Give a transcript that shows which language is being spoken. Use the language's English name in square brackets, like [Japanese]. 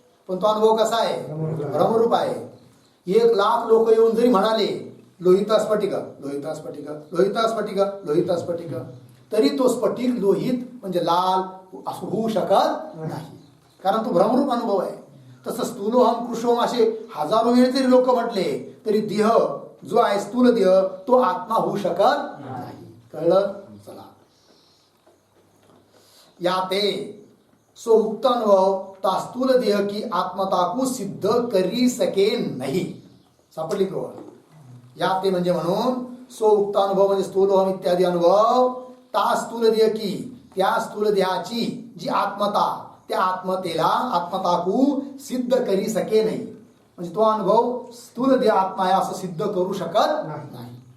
[Marathi] पण तो अनुभव कसा आहे, भ्रमरूप आहे. 1,00,000 लोक येऊन जरी म्हणाले लोहित स्फटिक लोहित स्फटिक लोहित स्फटिक लोहित स्फटिक, तरी तो स्फटिक लोहित म्हणजे लाल असं होऊ शकत नाही, कारण तो भ्रमरूप अनुभव आहे. तसं स्थूलोहम कृशोहम असे हजारो वेळ जरी लोक म्हटले तरी देह जो आहे स्थूल देह तो आत्मा होऊ शकत नाही. कळलं. [Hindi] चला याते सो उक्त अनुभव ता स्थूल देह की आत्मता को सिद्ध करी सके नहीं. [Marathi] सापडली की या ते म्हणजे म्हणून सो उक्त अनुभव म्हणजे स्थूलोहम इत्यादी अनुभव [Hindi] ता स्थूल देह की [Marathi] त्या स्थूल देहाची जी आत्मता त्या आत्मतेला आत्मताकू सिद्ध करी सके नाही. म्हणजे तो अनुभव स्थूल देह आत्मा आहे असं सिद्ध करू शकत नाही.